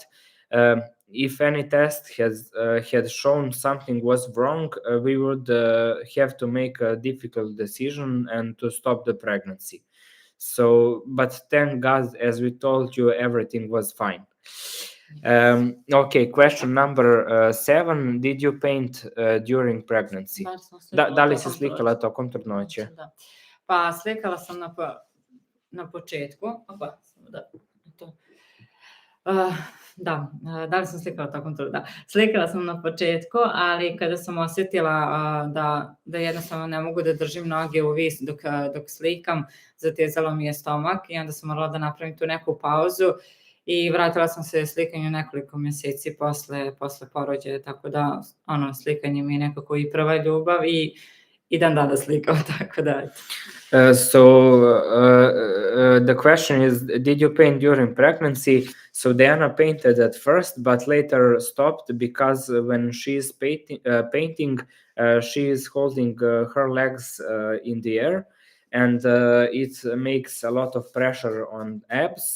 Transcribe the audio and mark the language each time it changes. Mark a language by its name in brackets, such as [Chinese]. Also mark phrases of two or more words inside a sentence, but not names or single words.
[English] If any test had shown something was wrong, we would have to make a difficult decision and to stop the pregnancy. So, but thank God, as we told you, everything was fine. Okay, question number 7. Did you paint during pregnancy? [Serbian] Da li se slikala tokom trudnoće? Da. Pa slikala sam na početku. Da li sam slikala tokom trudnoće? Da, slikala sam na početku, ali kada sam osjetila da jednostavno ne mogu da držim noge u vis dok slikam, zatezalo mi je stomak i onda sam morala da napravim tu neku pauzu i vratila sam se slikanju nekoliko mjeseci posle porođaja, tako da slikanje mi je nekako i prva ljubav i dan danas slikam, tako da. [English] The question is, did you paint during pregnancy? So Dejana painted at first, but later stopped because when she is painting, she is holding her legs in the air, and it makes a lot of pressure on abs.